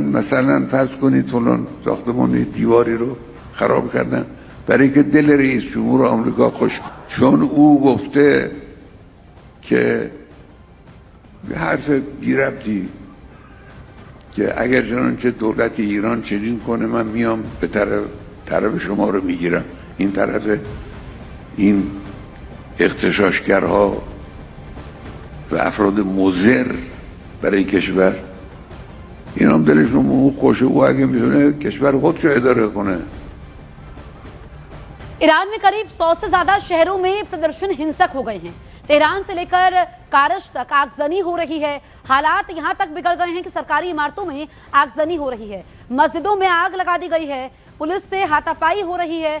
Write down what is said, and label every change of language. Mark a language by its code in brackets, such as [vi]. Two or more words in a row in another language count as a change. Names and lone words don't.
[fa] مثلا فرض کنید فلان ساختمان دیواری رو خراب کردن برای که دل رئیس جمهور آمریکا خوش، چون او گفته که حرف بی ربطی که اگر چنانچه دولت ایران چنین کنه من میام به طرف شما رو میگیرم. این طرف این اغتشاشگرها و افراد مضر برای کشور، این هم دلشون خوشه. او اگه میتونه کشور خودشو اداره کنه. [hi] ईरान में करीब 100 से ज्यादा शहरों में प्रदर्शन हिंसक हो गए हैं। तेहरान से लेकर कारश तक आगजनी हो रही है। हालात यहां तक बिगड़ गए हैं कि सरकारी इमारतों में आगजनी हो रही है, मस्जिदों में आग लगा दी गई है, पुलिस से हाथापाई हो रही है।